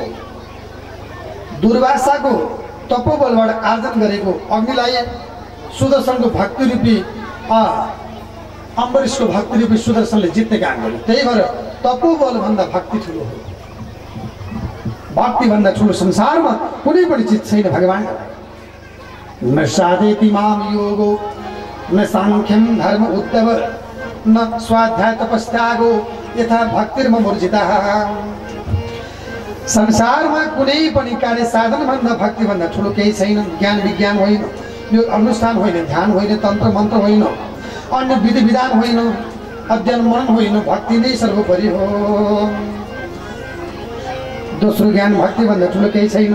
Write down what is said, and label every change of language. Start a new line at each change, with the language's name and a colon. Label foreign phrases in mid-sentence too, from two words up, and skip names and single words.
Nepali: दुर्वासाको तपोबलबाट आर्जन गरेको अग्निलाई सुदर्शनको भक्ति रूपी अम्बरीशको भक्ति रूपी सुदर्शनले जित्ने काम गर्यो। त्यही भएर तपोबलभन्दा भक्ति ठुलो हो। भक्तिभन्दा ठुलो संसारमा कुनै पनि चिज छैन भगवान्।
Sanskrit: न साधेति माम योगो न साङ्ख्यम धर्म उद्धव न स्वाध्याय तपस्यागो यथा भक्तिर्मूर्जिता।
Nepali: संसारमा कुनै पनि कार्य साधनभन्दा भक्तिभन्दा ठुलो केही छैन। ज्ञान विज्ञान होइन, यो अनुष्ठान होइन, ध्यान होइन, तन्त्र मन्त्र होइन, अन्य विधि विधान होइन, अध्ययन मनन होइन, भक्ति नै सर्वोपरि हो। दोस्रो ज्ञान, भक्तिभन्दा ठुलो केही छैन।